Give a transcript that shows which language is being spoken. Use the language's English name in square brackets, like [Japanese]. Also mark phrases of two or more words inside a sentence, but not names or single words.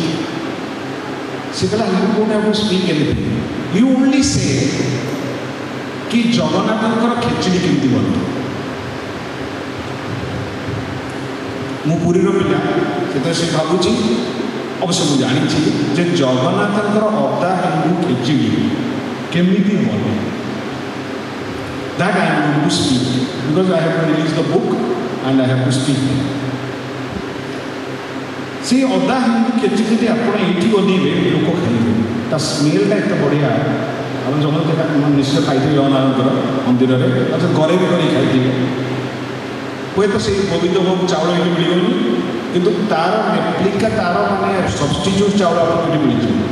[Odia] ସେ କହିଲା [English] you don't have to speak anything, you only say [Odia] କି ଜଗନ୍ନାଥଙ୍କର ଖେଚଡ଼ି କେମିତି ବନେ। ମୁଁ ପୁରୀର ପିଲା, ସେତେବେଳେ ସେ ଭାବୁଛି, ଅବଶ୍ୟ ମୁଁ ଜାଣିଛି ଯେ ଜଗନ୍ନାଥଙ୍କର ଅଦା ହେଙ୍ଗୁ ଖେଚଡ଼ି କେମିତି ବନେ। [English] That I am going to speak because I have to release the book and I have to speak. [Odia] সেই ଅଦା ହେଙ୍ଗୁ ଖେଚଡ଼ି ଯଦି ଆପଣ ଏଇଠି ବନେଇବେ ଲୋକ ଖାଇବେ, ତା ସ୍ମେଲ୍ଟା ଏତେ ବଢ଼ିଆ। ଆପଣ ଜଗନ୍ନାଥ ନିଶ୍ଚୟ ଖାଇଥିବେ ଜଗନ୍ନାଥଙ୍କର ମନ୍ଦିରରେ, ଆଚ୍ଛା ଘରେ ବି କରି ଖାଇଥିବେ। ହୁଏତ ସେଇ ଗୋବିନ୍ଦ ଭୋଗ ଚାଉଳ ଏଠି ମିଳିବନି, କିନ୍ତୁ ତାର ରେପ୍ଲିକା, ତାର ମାନେ ସବଷ୍ଟିଚ୍ୟୁଟ୍ ଚାଉଳ ଆପଣଙ୍କୁ ଏଠି ମିଳିଯିବ।